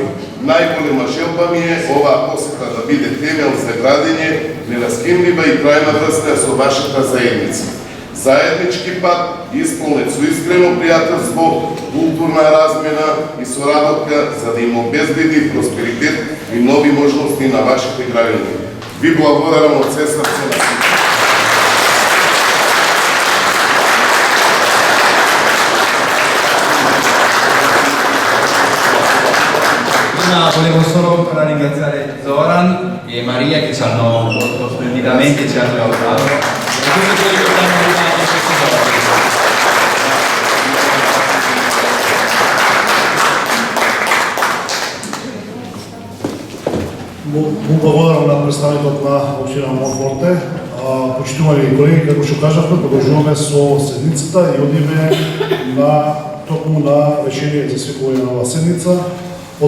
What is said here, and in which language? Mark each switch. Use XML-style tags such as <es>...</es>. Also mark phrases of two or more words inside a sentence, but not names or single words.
<mk>Најголема желба ми е оваа посета да биде темел за градење, нераскинлива и трајна врска со вашата заедница. Заеднички пат, исполнет со искрено пријателство, културна размена и соработка за да им обезбеди просперитет и нови можности на вашите граѓани. Ви благодарам од се срце на сите.</mk> <it>Volevo solo ringraziare Zoran e Maria che ci hanno molto splendidamente ci hanno aiutato e tutti quelli che stanno arrivando in questi giorni.</it> <mk>Му благодарам на представникот на општина Монфорте. Почитувани колеги, како што кажавме, продолжуваме со седницата и одиме токму на решение за свикување на оваа седница.</mk>